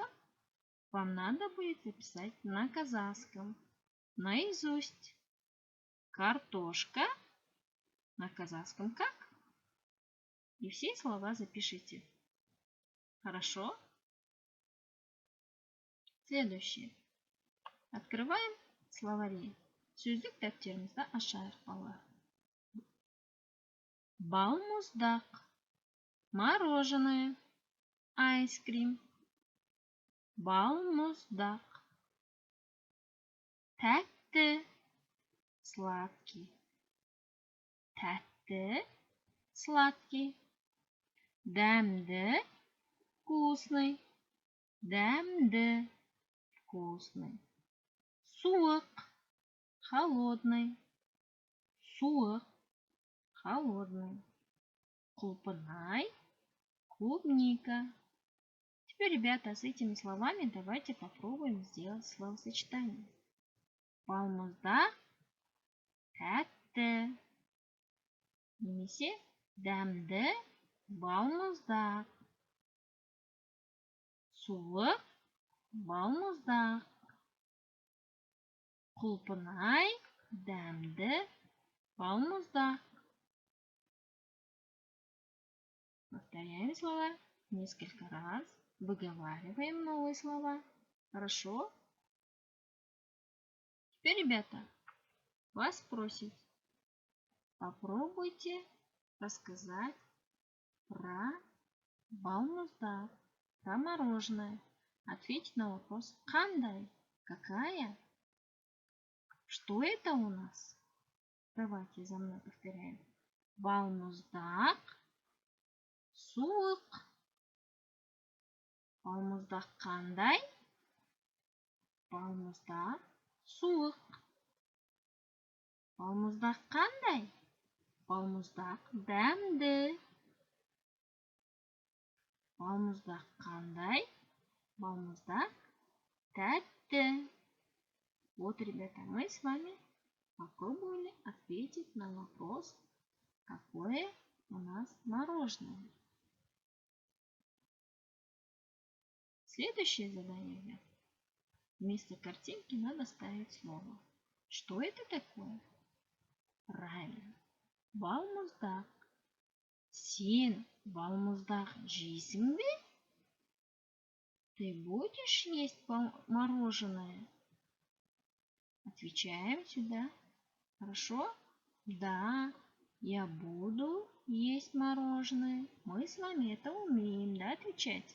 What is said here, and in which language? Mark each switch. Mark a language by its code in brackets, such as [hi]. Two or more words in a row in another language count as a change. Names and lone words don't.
[ru] Вам надо будет записать на казахском, наизусть. Картошка, на казахском как? И все слова запишите. Хорошо? Следующее. Открываем словари. [kk] Сөздік дәптерімізді ашайық, балалар. Бал муздак, [ru] мороженое, айскрим. [kk] Бал муздак. Тәтті, сладкий. Тәтті, сладкий. Дәмді, вкусный. Дәмді, вкусный. Суық, холодный. Суық, холодный. Құлпынай, клубника. [ru] Теперь, ребята, с этими словами давайте попробуем сделать словосочетание. [kk] Балмуздак, тәтті. Немесе дәмді, балмуздак. Суық, балмуздак. Құлпынай, дәмді, балмуздак. [ru] Повторяем слова несколько раз. Выговариваем новые слова. Хорошо? Теперь, ребята, вас просят, попробуйте рассказать про балмуздак, про мороженое. Ответьте на вопрос «Қандай?» Какая? Что это у нас? Давайте за мной повторяем. [kk] Балмуздак, суық. Балмуздак қандай? Балмуздак, суық. Балмуздак қандай? Балмуздак дәмді. Балмуздак қандай? Балмуздак тәтті. [ru] Вот, ребята, мы с вами попробовали ответить на вопрос, какое у нас мороженое. Следующее задание, ребята. Вместо картинки надо ставить слово. Что это такое? Правильно. [kk] Балмуздак. Сен балмуздак жейсің бе? [ru] Ты будешь есть мороженое? Отвечаем сюда. Хорошо? Да, я буду есть мороженое. Мы с вами это умеем, да, отвечать?